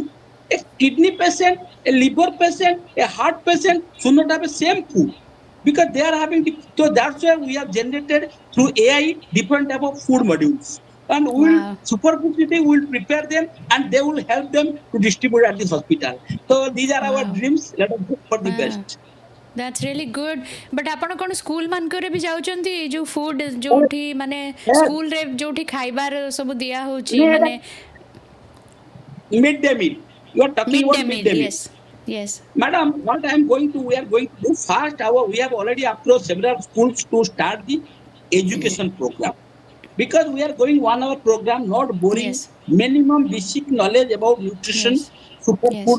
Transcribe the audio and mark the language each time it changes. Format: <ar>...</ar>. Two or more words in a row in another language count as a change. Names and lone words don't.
<en>A kidney patient, a liver patient, a heart patient should not have the same food, because they are having so that's why we have generated through AI different type of food modules, and will Wow. superfood city will prepare them and they will help them to distribute at this hospital. So these are our Wow. dreams. Let us hope for the Wow. best. That's really good.</en> <or>But ଆପଣ କ'ଣ ସ୍କୁଲ ମାନଙ୍କରେ ବି ଯାଉଛନ୍ତି, ଯେଉଁ ଫୁଡ୍ ଯେଉଁଠି ମାନେ ସ୍କୁଲରେ ଯେଉଁଠି ଖାଇବାର ସବୁ ଦିଆ ହେଉଛି ମାନେ</or> <en>Midday meal. You are talking mid day about ମିଲ୍? midday meal. yes, yes, Madam, what I am going to, we are going to do first. We have already approached several schools to start the education program, because we are going 1 hour program, not boring. ୟେସ୍, Minimum basic knowledge about nutrition, yes, yes,</en>